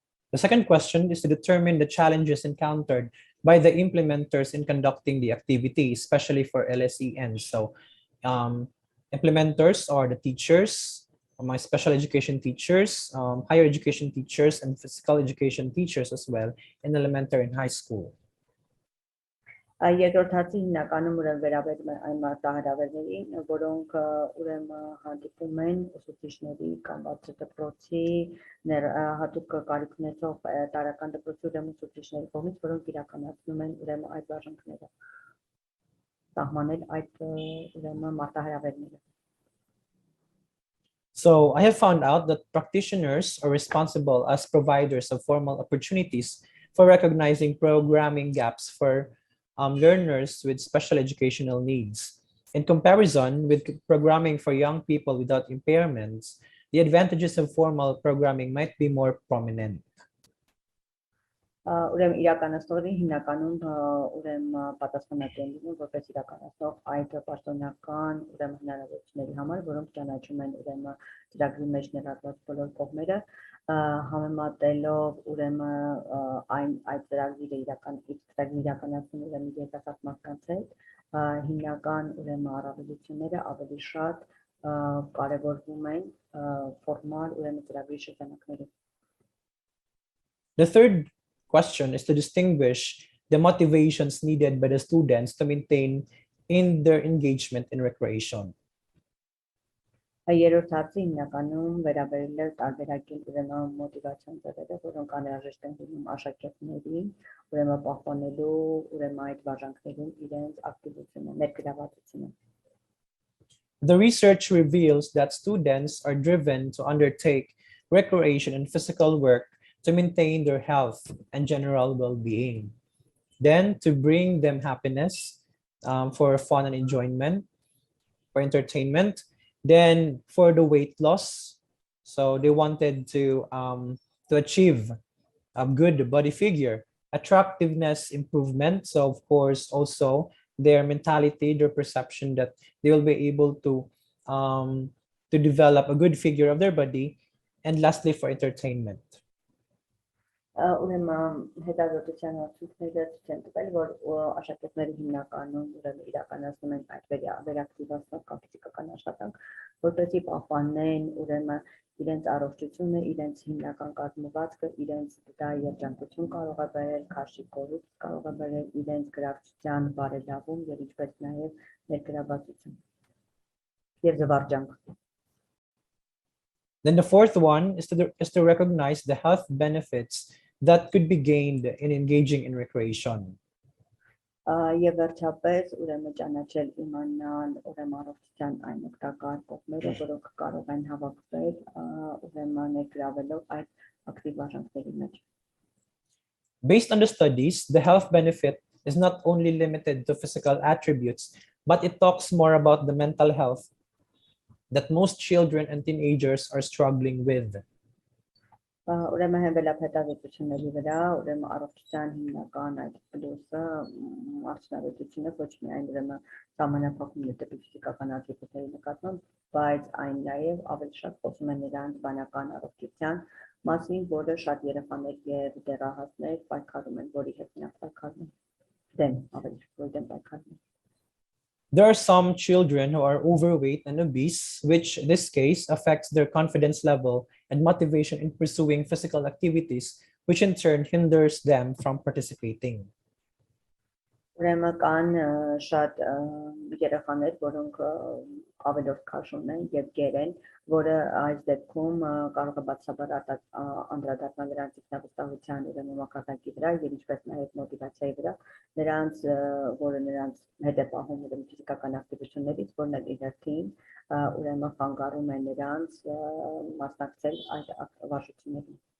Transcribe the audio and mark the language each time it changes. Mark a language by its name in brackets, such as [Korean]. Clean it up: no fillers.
[English] The second question is to determine the challenges encountered by the implementers in conducting the activity, especially for LSEN. So implementers are the teachers, my special education teachers, higher education teachers, and physical education teachers as well in elementary and high school. [Armenian] Երկրորդ հարցը հիմնականում ուրեմն վերաբերում է այն մարտահրավերներին, որոնք ուրեմն հանդիպում են ուսուցիչների կամ բացատրոցի հատուկ կարիք ունեցող տարական դպրոցի ուրեմն ուսուցիչների կողմից, որոնք իրականացնում են ուրեմն այդ վարժանքները, սահմանել այդ ուրեմն մարտահրավերները։ [English] So I have found out that practitioners are responsible as providers of formal opportunities for recognizing programming gaps for learners with special educational needs. In comparison with programming for young people without impairments, the advantages of formal programming might be more prominent. [Armenian] Ուրեմն իրականացնողին հիմնականում ուրեմն պատասխանատու են լինում որպես իրականացնող այդ պաշտոնական ուրեմն հնարավորությունների համար, որոնք ճանաչում են ուրեմն ծրագրի մեջ ներառված բոլոր կողմերը, համեմատելով ուրեմն այդ ծրագիրը իրականացնում ուրեմն երիտասարդ մարդկանց հետ, հիմնական ուրեմն առավելությունները ավելի շատ կարևորվում են ֆորմալ ուրեմն ծրագրի շրջանակներում։ [English] The third question is to distinguish the motivations needed by the students to maintain in their engagement in recreation. [Armenian] Երրորդ հարցը հիմնականում վերաբերել է տարբերակել ուրեմն մոտիվացիոն ձևերը, որոնք անհրաժեշտ են լինում աշակերտներին, ուրեմն պահպանելու ուրեմն այդ վարժանքներում իրենց ակտիվությունը, ներգրավվածությունը։ [English] The research reveals that students are driven to undertake recreation and physical work to maintain their health and general well-being, then to bring them happiness for fun and enjoyment, for entertainment, then for the weight loss. So they wanted to achieve a good body figure, attractiveness improvement. So of course also their mentality, their perception that they will be able to develop a good figure of their body, and lastly for entertainment. [Armenian] Ուրեմն հետազոտության արդյունքները ցույց են տվել, որ աշակերտները հիմնականում ուրեմն իրականացնում են այդ վերակտիվացնող ֆիզիկական աշխատանք, որպեսզի պահպանեն ուրեմն իրենց առողջությունը, իրենց հիմնական կազմվածքը, իրենց դա երջանկություն կարող է բերել, քաշի կորուստ կարող է բերել, իրենց գրավչության բարելավում եւ ինչպես նաեւ ներգրավվածություն եւ զվարճանք։ [English] Then the fourth one is to recognize the health benefits that could be gained in engaging in recreation. [Armenian] Եվ վերջապես ուրեմն ճանաչել իմանալ ուրեմն առողջության այն օգտակար կողմերը, որոնք կարող են հավաքվել ուրեմն ներգրավելով այդ ակտիվ արժանքների մեջ։ [English] Based on the studies, the health benefit is not only limited to physical attributes, but it talks more about the mental health that most children and teenagers are struggling with. [Armenian] Ուրեմն հենվելով հետազոտությունների վրա, ուրեմն առողջության հիմնական այդ պլյուսը արդյունավետությունը ոչ միայն ուրեմն սահմանափակում է դեպի ֆիզիկական ակտիվիտետների նկատմամբ, բայց այն նաև ավելի շատ խոսում է նրանց բանական առողջության մասին, որը շատ երեխաներ եւ դեռահասներ պայքարում են, որի հետ նրանք պայքարում են, դեմ ավելի դեմ պայքարում են։ [English] There are some children who are overweight and obese, which in this case affects their confidence level and motivation in pursuing physical activities, which in turn hinders them from participating. [Armenian] Ուրեմն կան շատ երեխաներ, որոնք ավելորդ քաշում են եւ գեր են, որը այս դեպքում կարող է բացաբար անդրադառնալ նրանց ինքնավստահության ուրեմն մակարդակի վրա եւ ինչպես նաեւ մոտիվացիայի վրա, նրանց որը նրանց հետ է պահում ուրեմն ֆիզիկական ակտիվություններից, որն էլ իհերթին ուրեմն խանգարում է նրանց մասնակցել այդ վարժություններին։